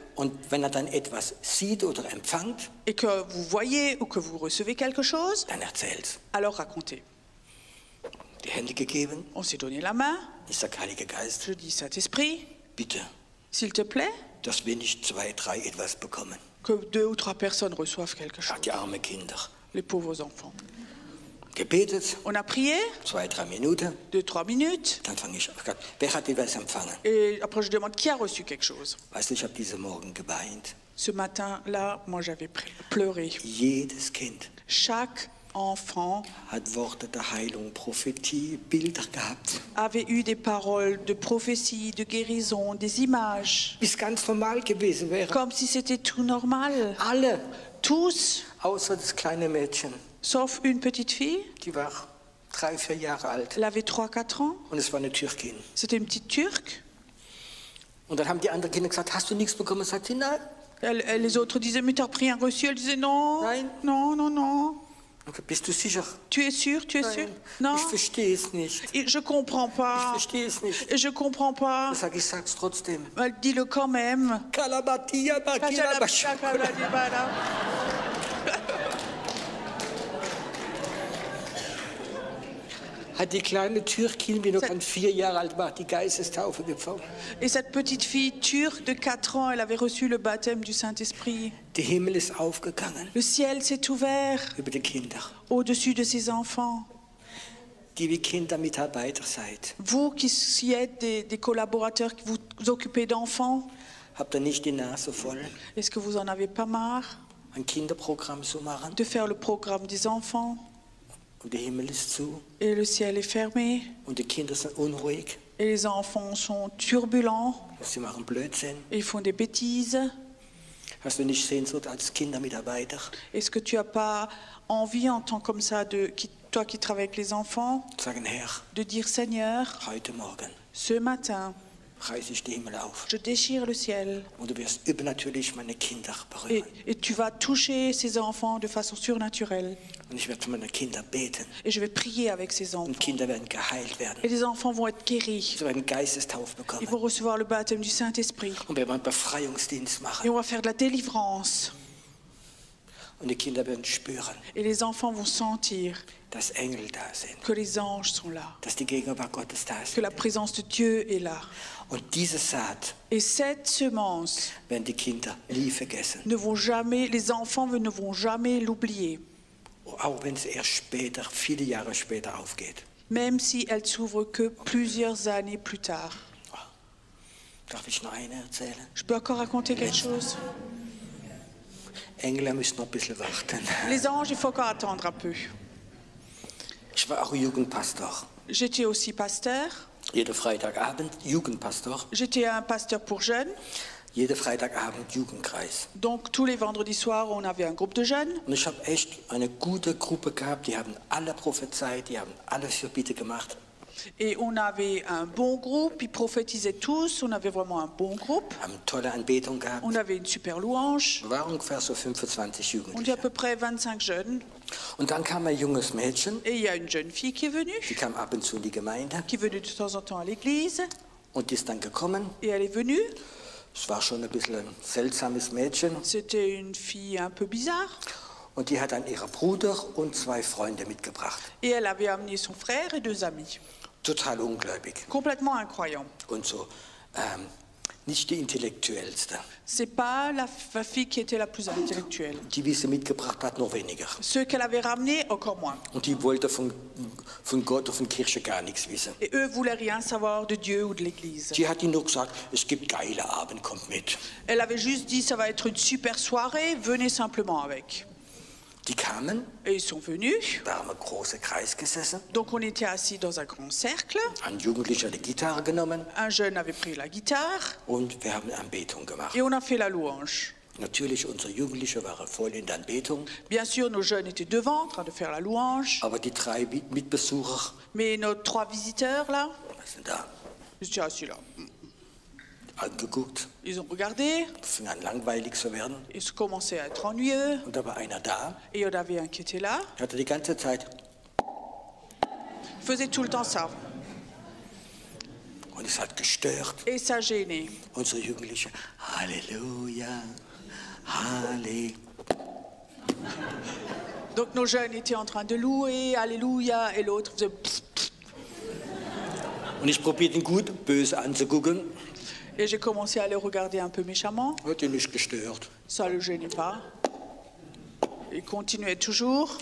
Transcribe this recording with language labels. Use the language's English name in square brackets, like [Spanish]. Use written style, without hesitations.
[German] Und wenn er dann etwas sieht oder empfängt, [French] Et que vous voyez ou que vous recevez quelque chose, [German] dann erzählt's. [French] alors racontez. [German] Die Hände gegeben. [French] On s'est donné la main. [German] Ich sage, Heiliger Geist, [French] Je dis, Saint-Esprit, [German] bitte, [French] s'il te plaît, [German] dass wir nicht 2, 3 etwas bekommen. [French] que 2 ou 3 personnes reçoivent quelque chose. [German] Ach, die armen Kinder. [French] Les pauvres enfants. [German] Gebetet, [French] On a prié, [German] 2, 3 Minuten. [French] 2-3 minutes. [German] Dann fange ich an. Wer hat etwas empfangen? [French] Et après, je demande qui a reçu quelque chose. [German] Weißt du, ich habe diese Morgen geweint. [French] Ce matin-là, moi, j'avais pleuré. [German] Jedes Kind [French] Chaque enfant [German] hat Worte der Heilung, Prophetie, Bilder gehabt. [French] avait eu des paroles de prophétie, de guérison, des images, [German] Wie es ganz normal gewesen wäre. [French] comme si c'était tout normal. [German] Alle, [French] Tous, [German] außer das kleine Mädchen. [French] sauf une petite fille. [German] Die war 3, 4 Jahre alt. [French] Elle avait 3-4 ans. [German] Und es war eine Türkin. [French] C'était une petite Turque. [German] Und dann haben die anderen Kinder gesagt, hast du nichts bekommen? Sagt sie, nein. [French] Les autres disaient, mais t'as pris un reçu. Elle disait, non, [German] Nein. [French] non, non, non. [German] Okay, bist du sicher? [French] Tu es sûr, tu es sûr? Non, [German] Ich verstehe es nicht. [French] je comprends [German] Ich [French] pas. [German] verstehe es nicht. [French] Je comprends pas. [German] Ich sag's trotzdem. [French] Dis-le quand même. Kalabatia, Bakila, Bashokola. [German] Hat die kleine Türkin, die noch 4 Jahre alt war, die Geistestaufe empfangen. [French] Et cette petite fille turque de 4 ans, elle avait reçu le baptême du Saint-Esprit. [German] Der Himmel ist aufgegangen [French] Le ciel s'est ouvert [German] über die Kinder. [French] au-dessus de ses enfants. [German] Die wie Kindermitarbeiter seid, [French] Vous qui êtes des collaborateurs, qui vous occupez d'enfants, [German] habt ihr nicht die Nase voll, [French] est-ce que vous en avez pas marre [German] ein Kinderprogramm zu machen? [French] de faire le programme des enfants [German] Und der Himmel ist zu [French] et le ciel est fermé [German] und die Kinder sind unruhig. [French] et les enfants sont turbulents [German] Sie machen Blödsinn. [French] et ils font des bêtises? [German] Hast du nicht Sehnsucht als Kindermitarbeiter? [French] Est-ce que tu n'as pas envie en tant comme ça, toi qui travailles avec les enfants, [German] Sagen, Herr, [French] de dire Seigneur, [German] heute Morgen [French] ce matin, [German] reiße ich den Himmel auf [French] je déchire le ciel [German] und du wirst übernatürlich meine Kinder berühren. [French] et tu vas toucher ces enfants de façon surnaturelle. [German] Und ich werde für meine Kinder beten [French] Et je vais prier avec ces enfants. [German] und Kinder werden geheilt werden. [French] Et les enfants vont être guéris. [German] Sie werden Geistestaufe [French] Ils [German] bekommen. [French] vont recevoir le baptême du Saint-Esprit. [German] Und wir werden Befreiungsdienst [French] Et [German] machen. [French] on va faire de la délivrance. [German] Und die Kinder werden spüren, [French] Et les enfants vont sentir [German] dass Engel da sind, [French] que les anges sont là, [German] dass die Gegenwart Gottes da [French] que [German] ist. [French] la présence de Dieu est là. [German] Und diese Saat [French] Et cette semence, [German] werden die Kinder nie vergessen. [French] les enfants ne vont jamais l'oublier, [German] Auch wenn es erst später, viele Jahre später aufgeht. [French] même si elle s'ouvre que plusieurs années plus tard. [German] Darf ich noch eine erzählen? [French] Je peux encore raconter quelque chose? [German] Engel müssen noch ein bisschen warten. [French] Les anges, il faut encore attendre un peu. [German] Ich war auch Jugendpastor. [French] J'étais aussi pasteur. [German] Jeden Freitagabend Jugendpastor. [French] J'étais un pasteur pour jeunes. [German] Jeden Freitagabend Jugendkreis. [French] Donc tous les vendredis soirs, on avait un groupe de jeunes. [German] Und ich habe echt eine gute Gruppe gehabt. Die haben alle prophezeit, die haben alle Fürbitte gemacht. [French] Et on avait un bon groupe, ils prophétisaient tous, on avait vraiment un bon groupe. [German] Haben tolle Anbetung gehabt. [French] On avait une super louange. [German] Wir waren ungefähr so 25 [French] On était à [German] Jugendliche. [French] peu près 25 jeunes. [German] Und dann kam ein junges Mädchen, [French] Et il y a une jeune fille qui est venue, [German] die kam ab und zu in die Gemeinde. [French] qui venait de temps en temps à l'église. [German] Und die ist dann gekommen. [French] Et elle est venue. [German] Es war schon ein bisschen ein seltsames Mädchen. [French] C'était une fille un peu bizarre. [German] Und die hat dann ihren Bruder und 2 Freunde mitgebracht. [French] Et elle avait amené son frère et 2 amis. [German] Total ungläubig. [French] Complètement incroyant. [German] Und so nicht die intellektuellste. [French] C'est pas la fille qui était la plus intellectuelle. [German] Die, wie sie mitgebracht hat, noch weniger. [French] Ceux qu'elle avait ramenés, encore moins. [German] Und die wollte von Gott und von Kirche gar nichts wissen. [French] Et eux voulaient rien savoir de Dieu ou de l'Église. [German] Die hat ihnen nur gesagt, es gibt geile Abend, kommt mit. [French] Elle avait juste dit, ça va être une super soirée, venez simplement avec. [German] Die kamen, [French] Et ils sont venus. [German] da haben wir große Kreis gesessen. [French] Donc on était assis dans un grand cercle. [German] Ein Jugendlicher hat die Gitarre genommen [French] Un jeune avait pris la guitare [German] und wir haben Anbetung gemacht. [French] et on a fait la louange. [German] Natürlich, unsere Jugendliche waren voll in der Anbetung, [French] Bien sûr, nos jeunes étaient devant, en train de faire la louange. [German] aber die 3 Mitbesucher, [French] Mais nos 3 visiteurs, là, [German] was sind da, [French] ils étaient assis là. [German] angeguckt, [French] Ils ont regardé, [German] fing an langweilig zu werden. [French] ils commençaient à être ennuyeux. [German] Und da war einer da, [French] Et il y en avait un qui était là. [German] der hatte die ganze Zeit, [French] Il faisait tout le temps ça. [German] und es hat gestört. [French] Et ça gênait. [German] Unsere Jugendliche, Halleluja, Halleluja. [French] Donc nos jeunes étaient en train de louer, Alléluia, et l'autre faisait... pff. [German] Und ich probierte ihn gut, böse anzugucken. [French] Et j'ai commencé à les regarder un peu méchamment. [German] Hat ihn nicht gestört. [French] Ça ne le gênait pas. Il continuait toujours.